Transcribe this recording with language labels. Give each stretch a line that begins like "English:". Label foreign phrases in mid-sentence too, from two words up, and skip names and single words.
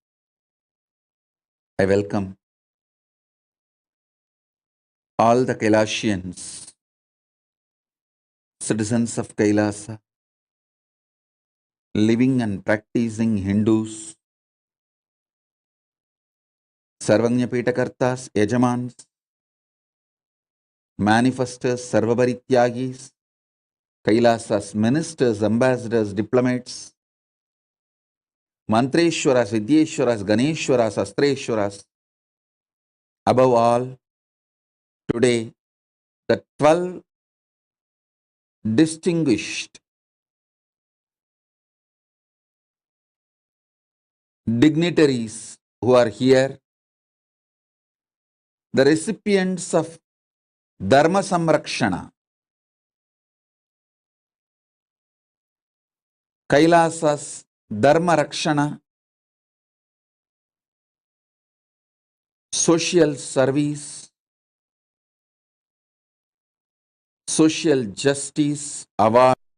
English: I welcome all the Kailasians citizens of Kailasa, living and practicing Hindus, Sarvagnyapitakartas, Yajamans, manifestors, Sarvabarityagis, Kailasa's ministers, ambassadors, diplomats, Mantreshwaras, Vidyeshwaras, Ganeshwaras, Astreshwaras. Above all, today, the 12 distinguished dignitaries who are here, the recipients of Dharma Samrakshana, Kailasa's Dharma Rakshana, social service, social justice award.